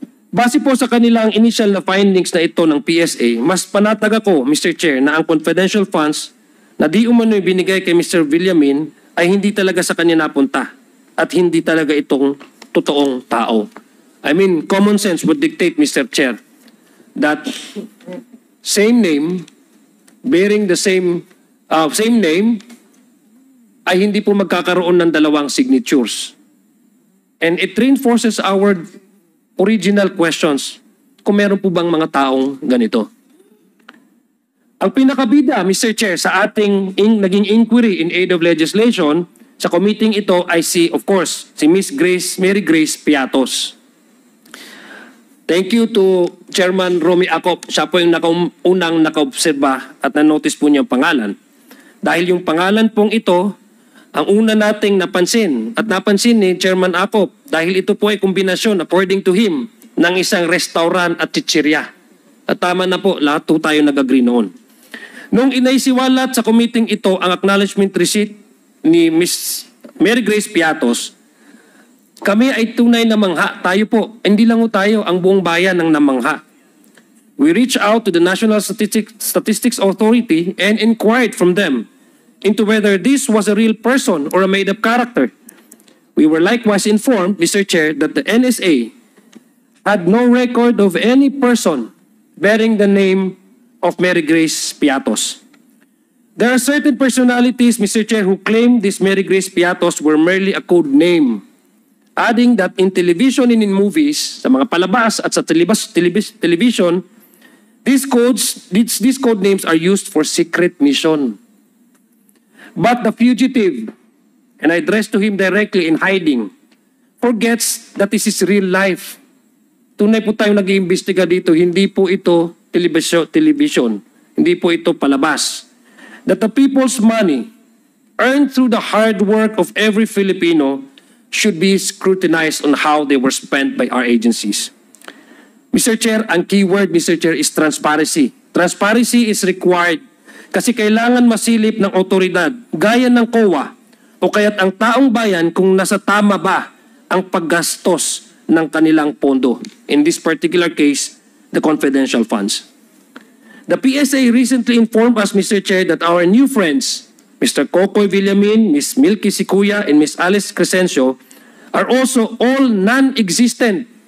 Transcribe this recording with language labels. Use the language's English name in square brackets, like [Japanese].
[Filipino] Base po sa kanilang initial na findings na ito ng PSA, mas panatag ako, Mr. Chair, na ang confidential funds na di umano'y binigay kay Mr. Villamin ay hindi talaga sa kanya napunta at hindi talaga itong totoong tao. [English] I mean, common sense would dictate, Mr. Chair, that same name, bearing the same name, [Filipino] ay hindi po magkakaroon ng dalawang [English] signatures. And it reinforces our original questions [Filipino] kung meron po bang mga taong ganito. Ang pinakabida, Mr. Chair, sa ating naging inquiry in aid of legislation sa committee ito ay of course, si Miss Mary Grace Piatos. [English] Thank you to Chairman Romy Acop. [Filipino] Siya po yung unang nakaobserba at na-notice po niya ang pangalan. Dahil yung pangalan pong ito, ang una nating napansin at napansin ni Chairman Acop dahil ito po ay kombinasyon [English] according to him [Filipino] ng isang restaurant at chichirya. At tama na po, lahat po tayo nag-agree noon. Nung inaisiwalat sa committee ito ang acknowledgement receipt ni Miss Mary Grace Piatos, kami ay tunay na mangha. Tayo po, hindi lang tayo, ang buong bayan ng namangha. [English] We reached out to the National Statistics Authority and inquired from them into whether this was a real person or a made-up character. We were likewise informed, Mr. Chair, that the NSA had no record of any person bearing the name of Mary Grace Piatos. There are certain personalities, Mr. Chair, who claim this Mary Grace Piatos were merely a code name, adding that in television and in movies, [Filipino] sa mga palabas at sa television, [English] these code names are used for secret mission. But the fugitive, and I address to him directly in hiding, forgets that this is real life. [Filipino] Tunay po tayong nag-iimbestiga dito, hindi po ito television. Hindi po ito palabas. [English] That the people's money earned through the hard work of every Filipino should be scrutinized on how they were spent by our agencies. Mr. Chair, ang keyword, Mr. Chair, is transparency. Transparency is required [Filipino] kasi kailangan masilip ng otoridad gaya ng COA o kaya't ang taong bayan kung nasa tama ba ang paggastos ng kanilang pondo. [English] In this particular case, the confidential funds. The PSA recently informed us, Mr. Chair, that our new friends, Mr. Kokoy Villamin, Ms. Milky Sikuya, and Ms. Alice Crescencio, are also all non-existent.